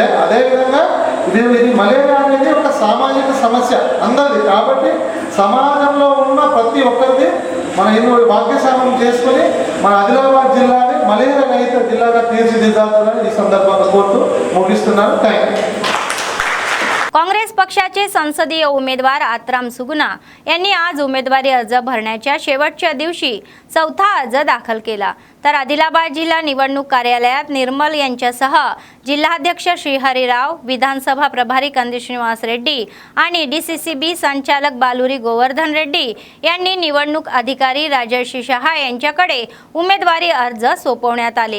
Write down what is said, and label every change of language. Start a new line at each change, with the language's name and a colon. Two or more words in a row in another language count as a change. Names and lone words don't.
Telugu: అదేవిధంగా ఇది మలేరియా అనేది ఒక సామాజిక సమస్య అందరిది. కాబట్టి సమాజంలో ఉన్న ప్రతి ఒక్కరిది మన హిందూ భాగ్యస్వామ్యం చేసుకుని మన ఆదిలాబాద్ జిల్లాని మలేరియా రహిత జిల్లాగా తీర్చిదిద్దాలని ఈ సందర్భంగా కోరుతూ ముగిస్తున్నాను.
English: Thank you.
Marathi: काँग्रेस पक्षाचे संसदीय उमेदवार आत्राम सुगुना यांनी आज उमेदवारी अर्ज भरण्याच्या शेवटच्या दिवशी चौथा अर्ज दाखल केला। तर आदिलाबाद जिल्हा निवडणूक कार्यालयात निर्मल यांच्यासह जिल्हाध्यक्ष श्रीहरीराव, विधानसभा प्रभारी कंदी श्रीनिवास रेड्डी आणि DCCB संचालक बालुरी गोवर्धन रेड्डी यांनी निवडणूक अधिकारी राजर्षी शहा यांच्याकडे उमेदवारी अर्ज सोपवण्यात आले।